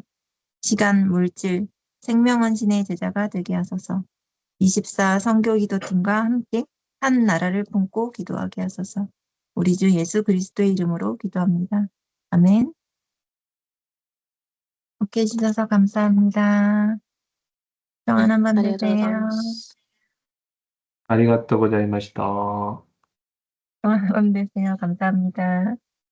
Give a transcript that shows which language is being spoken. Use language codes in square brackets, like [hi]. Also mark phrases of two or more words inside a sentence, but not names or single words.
[ko] 시간, 물질, 생명헌신의 제자가 되게 하소서. 24 선교기도팀과 함께 한 나라를 품고 기도하게 하소서. 우리 주 예수 그리스도의 이름으로 기도합니다. 아멘. 함께 해주셔서 감사합니다. 평안한 밤 [ja] ありがとうござい [ko] 되세요. [ja] ます。ありがとうございました。 [ko] 평안한 밤 되세요. 감사합니다.